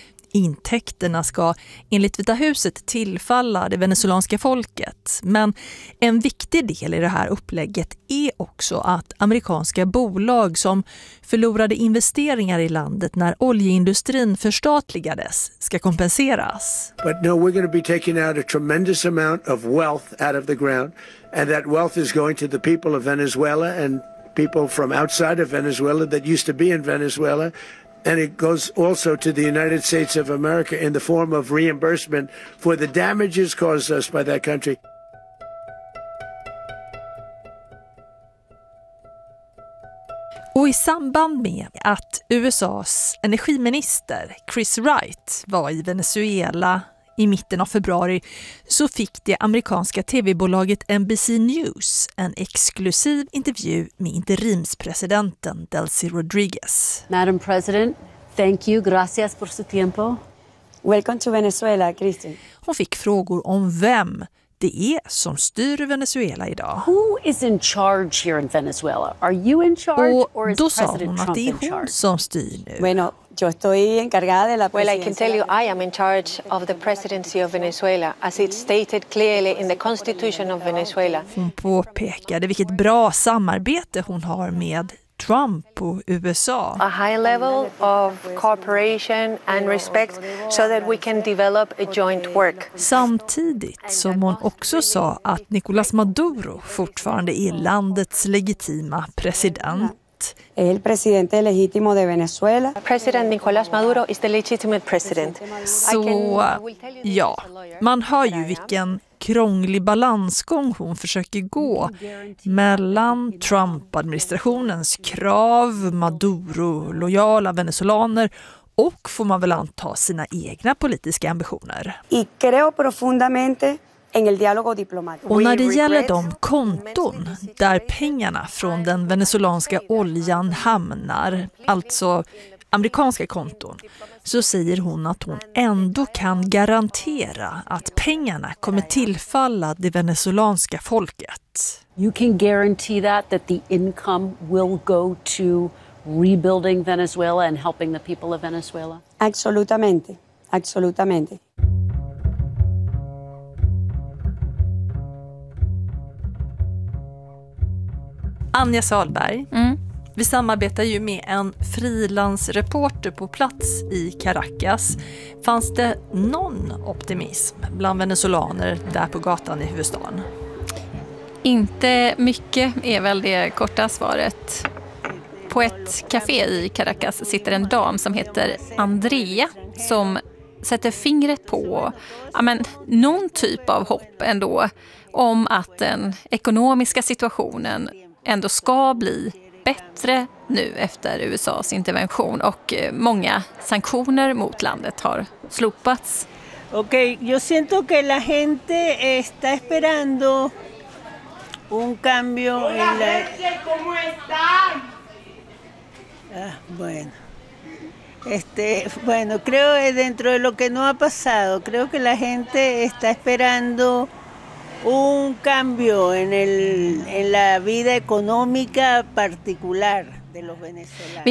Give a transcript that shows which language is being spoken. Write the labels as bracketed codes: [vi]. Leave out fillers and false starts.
[sv] Intäkterna ska enligt Vita huset tillfalla det venezuelanska folket, men en viktig del i det här upplägget är också att amerikanska bolag som förlorade investeringar i landet när oljeindustrin förstatligades ska kompenseras. [en] But no, we're going to be taking out a tremendous amount of wealth out of the ground, and that wealth is going to the people of Venezuela and people from outside of Venezuela that used to be in Venezuela. And it goes also to the United States of America in the form of reimbursement for the damages caused us by that country. [sv] Och i samband med att USA:s energiminister Chris Wright var i Venezuela i mitten av februari så fick det amerikanska tv-bolaget NBC News en exklusiv intervju med interimspresidenten Delcy Rodriguez. [en] Madam President, thank you. [es] Gracias por su tiempo. [en] Welcome to Venezuela, Kristin. [sv] Hon fick frågor om vem det är som styr Venezuela idag. [en] Who is in charge here in Venezuela? Are you in charge or is President Trump in charge? [sv] Och då sa hon att det är hon som styr nu. [es] Bueno, yo estoy encargada de la presidencia. [en] Well, I can tell you I am in charge of the presidency of Venezuela as it stated clearly in the constitution of Venezuela. [sv] Hon påpekade vilket bra samarbete hon har med Trump och USA. [en] A high level of cooperation and respect so that we can develop a joint work. [sv] Samtidigt som hon också sa att Nicolas Maduro fortfarande är landets legitima president. [es] El presidente legítimo de Venezuela. [en] President Nicolás Maduro is the legitimate president. [sv] Så, ja, man hör ju vilken krånglig balansgång hon försöker gå mellan Trump-administrationens krav, Maduro-lojala venezolaner och får man väl anta sina egna politiska ambitioner. [es] Y creo profundamente en el diálogo diplomático. [sv] Och när det gäller de konton där pengarna från den venezolanska oljan hamnar, alltså amerikanska konton, så säger hon att hon ändå kan garantera att pengarna kommer tillfalla det venezolanska folket. [en] You can guarantee that the income will go to rebuilding Venezuela and helping the people of Venezuela. [es] Absolutamente, absolutamente. [sv] Anja Sahlberg, mm. Vi samarbetar ju med en frilansreporter på plats i Caracas. Fanns det någon optimism bland venezolaner där på gatan i huvudstaden? Inte mycket är väl det korta svaret. På ett café i Caracas sitter en dam som heter Andrea. som sätter fingret på, ja, men, någon typ av hopp ändå om att den ekonomiska situationen ändå ska bli bättre nu efter USA:s intervention och många sanktioner mot landet har slopats. [es] Okay, yo siento que la gente está esperando un cambio en la. ¿Cómo están? Bueno, creo que dentro de lo que no ha pasado, creo que la gente está esperando un cambio en la vida económica particular de los venezolanos.